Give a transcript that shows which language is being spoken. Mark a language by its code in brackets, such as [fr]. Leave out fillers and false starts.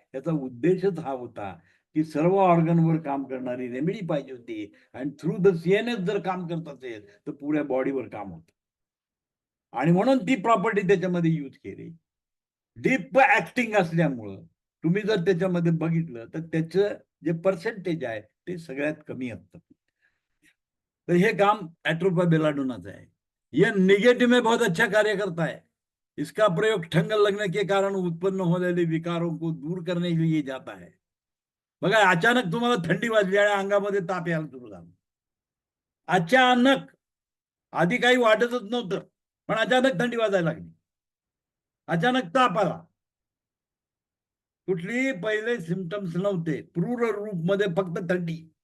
[mr] याचा उद्देशच हा होता की सर्व ऑर्गनवर काम करणारी रेमेडी पाहिजे होती आणि [en] through the CNS [mr] जर काम करत असेल तर पुऱ्या बॉडीवर काम होतं आणि म्हणून ती प्रॉपर्टी त्याच्यामध्ये यूज केली. डीप ऍक्टिंग असल्यामुळं तुम्ही जर त्याच्यामध्ये बघितलं तर त्याचं जे पर्सेंटेज आहे ते सगळ्यात कमी असतं. [hi] तो ये काम एट्रोपा बेलाडोनाचा है. यह निगेटिव में बहुत अच्छा कार्य करता है. इसका प्रयोग ठंग लगने के कारण उत्पन्न होने वाले विकारों को दूर करने के लिए जाता है. [mr] बघा अचानक तुम्हाला थंडी वाजली आणि अंगामध्ये ताप यायला सुरू झाला. अचानक आधी काही वाटतच नव्हतं पण अचानक थंडी वाजायला लागली. अचानक ताप आला. कुठली पहिले सिम्पटम्स नव्हते. क्रूर रूप मध्ये फक्त थंडी.